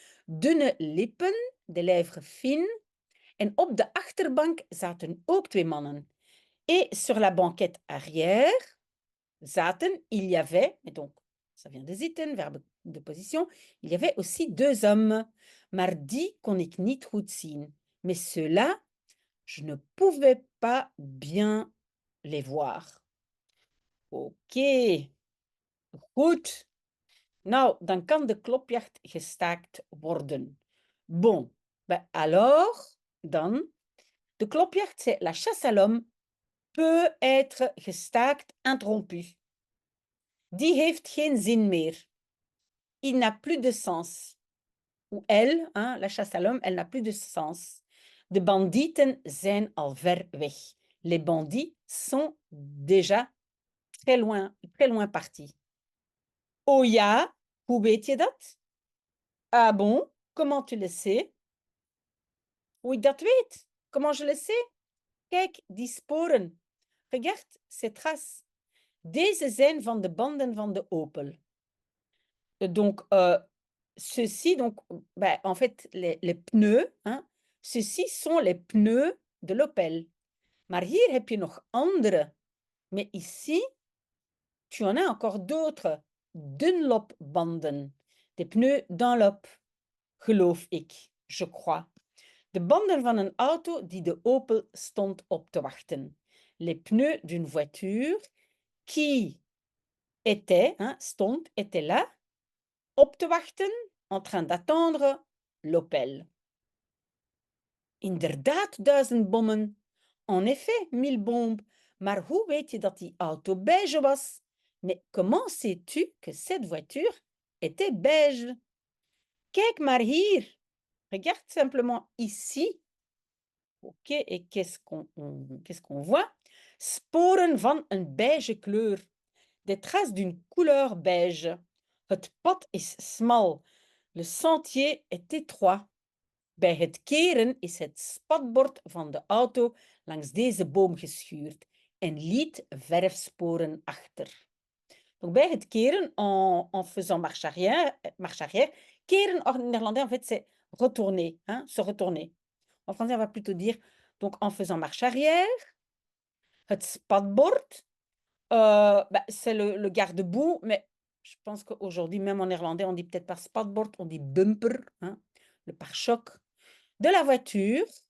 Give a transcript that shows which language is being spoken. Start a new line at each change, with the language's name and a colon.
Dutch: Dunne lippen,
French: des lèvres fines.
Dutch: En op de achterbank zaten ook twee mannen.
French: Et sur la banquette arrière, zaten, il y avait, et donc ça vient de zitten, verbe de position, il y avait aussi deux hommes.
Dutch: Maar die kon ik niet goed zien.
French: Mais ceux-là, je ne pouvais pas bien les voir.
Dutch: Ok, goed. Nou, dan kan de klopjacht gestaakt worden.
French: Bon, ben alors, dan, de klopjacht, c'est la chasse à l'homme peut être gestaakt, interrompu.
Dutch: Die heeft geen zin meer.
French: Il n'a plus de sens. Ou elle, hein, la chasse à l'homme, elle n'a plus de sens.
Dutch: De bandieten zijn al ver weg.
French: Les bandits sont déjà très loin partis.
Dutch: Oh ja, hoe weet je dat?
French: Ah bon, comment tu le sais?
Dutch: Hoe ik dat weet?
French: Comment je le sais?
Dutch: Kijk, die sporen.
French: Regarde, ces traces.
Dutch: Deze zijn van de banden van de Opel.
French: Donc, ceux-ci, donc, bah, en fait, les pneus, hein, ceux-ci sont les pneus de l'Opel.
Dutch: Maar hier heb je nog andere.
French: Mais ici, tu en as encore d'autres. Dunlop-banden. Des pneus Dunlop,
Dutch: geloof ik,
French: je crois.
Dutch: De banden van een auto die de Opel stond op te wachten.
French: Les pneus d'une voiture qui était, hein, stond, était là,
Dutch: op te wachten,
French: en train d'attendre l'Opel.
Dutch: Inderdaad, 1000 bommen.
French: En effet, 1000 bombes.
Dutch: Maar hoe weet je dat die auto beige was?
French: Mais comment sais-tu que cette voiture était beige?
Dutch: Kijk maar hier.
French: Regarde simplement ici. Ok, et qu'est-ce qu'on voit?
Dutch: Sporen van een beige kleur.
French: Des traces d'une couleur beige.
Dutch: Het pad is smal.
French: Le sentier est étroit.
Dutch: Bij het keren is het spatbord van de auto langs deze boom geschuurd en liet verfsporen achter.
French: Donc,
Dutch: bij het keren,
French: en faisant marche arrière, keren en néerlandais, en fait, c'est retourner, hein, se retourner. En français, on va plutôt dire, donc, en faisant marche arrière, het spatbord, c'est le garde-boue, mais je pense qu'aujourd'hui, même en néerlandais, on dit peut-être pas spatbord, on dit bumper, hein, le pare-choc de la voiture.